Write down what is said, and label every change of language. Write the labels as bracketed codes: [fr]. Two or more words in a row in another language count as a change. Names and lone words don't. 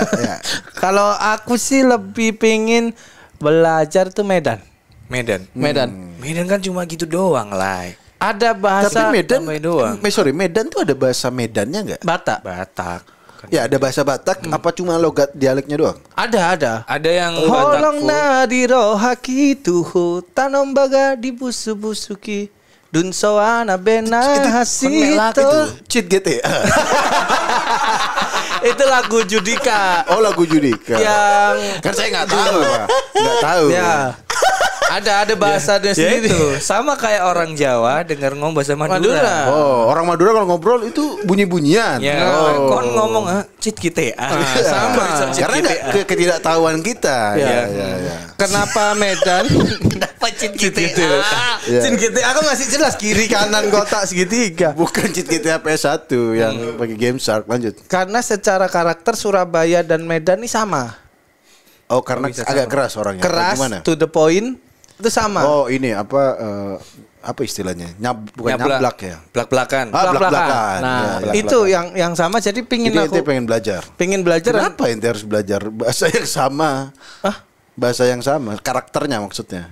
[id] Kalau aku sih lebih pengen belajar tuh Medan. Medan. Medan kan cuma gitu doang lah. ada bahasa. Tapi Medan, doang. Medan tuh ada bahasa Medannya nggak? Batak. Ya ada bahasa Batak. Apa cuma logat dialeknya doang? Ada. Ada yang Holong Batak. [bbc] na di rohaki tuhu tanom baga di busu-busuki dun soana bena hasito. [id] Cheat GTA. Itu lagu Judika Oh lagu Judika. yang Kan saya nggak tahu, Pak. Nggak tahu. ya ada bahasanya Ya sendiri. itu sama kayak orang Jawa dengar ngomong bahasa Madura. Madura. Oh orang Madura kalau ngobrol itu bunyi-bunyian. Ya, Oh. kon ngomong cheat GTA. sama. Karena nggak ketidaktahuan kita. Ya. Ya. Kenapa Medan? Kenapa cheat GTA? Ya. Cin gitu. Aku masih jelas kiri kanan kotak segitiga. Bukan cheat GTA PS1 yang pakai Game Shark. Lanjut. Karena secara karakter Surabaya dan Medan ini sama. Oh karena bisa agak keras orangnya. Keras, Gimana? [en] to the point, [id] itu sama. Oh ini apa istilahnya? Bukan nyablak ya. Belak-belakan. Belak-belakan. Nah, Ya, belak-belakan. itu yang sama. Jadi pingin Jadi aku ente pengen belajar. belajar. Kenapa ente harus belajar bahasa yang sama? Bahasa yang sama, karakternya maksudnya.